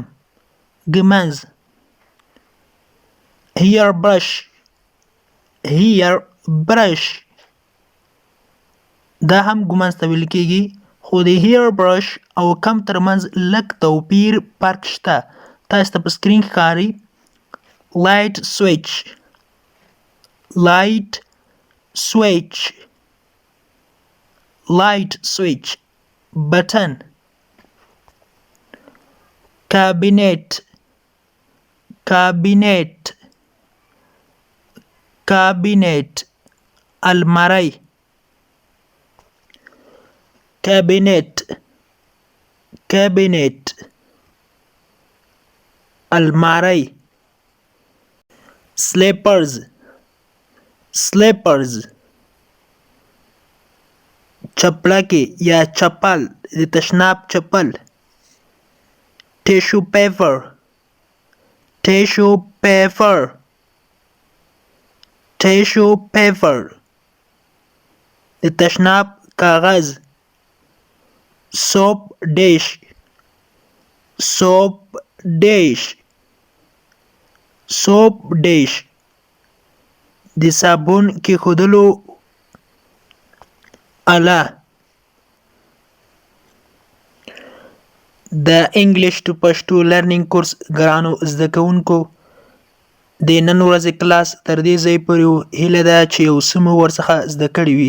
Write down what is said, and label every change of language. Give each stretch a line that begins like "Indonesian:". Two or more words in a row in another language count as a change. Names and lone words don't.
Pashto: ږمنځ.
English: Hairbrush. Hairbrush.
Pashto: دا هم ږمنځ ته ویل کیږي خو د hairbrush او کم ترمنځ لږ توپیر فرق شته. تاسو ته په سکرین ښکاري.
English: Light switch. Light switch. Light switch. Button. Cabinet. Cabinet. Cabinet.
Pashto: الماری. Cabinet. Cabinet. الماری.
English: Slippers. Slippers.
Pashto: چپلکې یا چپل د تشناب چپل.
English: Tissue paper. Tissue paper. Tissue paper.
Pashto: د تشناب کاغذ.
English: Soap dish. soap dish
Pashto: د صابون کیښودلو آله. د
English: English to Pashto learning course
Pashto: ګرانو زده کوونکو د نن ورځې کلاس تر دې ځای پورې هیله ده چې یو څه مو ورڅخه زده کړي وي.